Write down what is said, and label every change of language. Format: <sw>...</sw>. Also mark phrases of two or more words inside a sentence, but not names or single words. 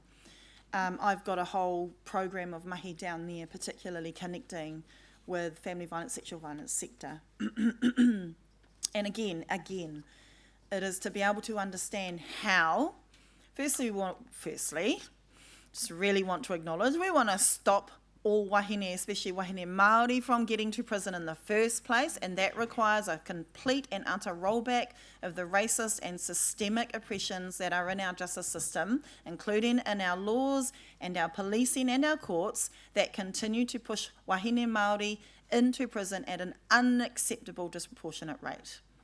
<en>I've got a whole program of mahi down there, particularly connecting with family violence, sexual violence sector. And again, it is to be able to understand how, firstly, just really want to acknowledge, we want to stop all wahine, especially</en> <mi>wahine Māori,</mi> <en>from getting to prison in the first place, and that requires a complete and utter rollback of the racist and systemic oppressions that are in our justice system, including in our laws and our policing and our courts, that continue to push</en> <mi>wahine Māori</mi> <en>into prison at an unacceptable disproportionate rate.</en>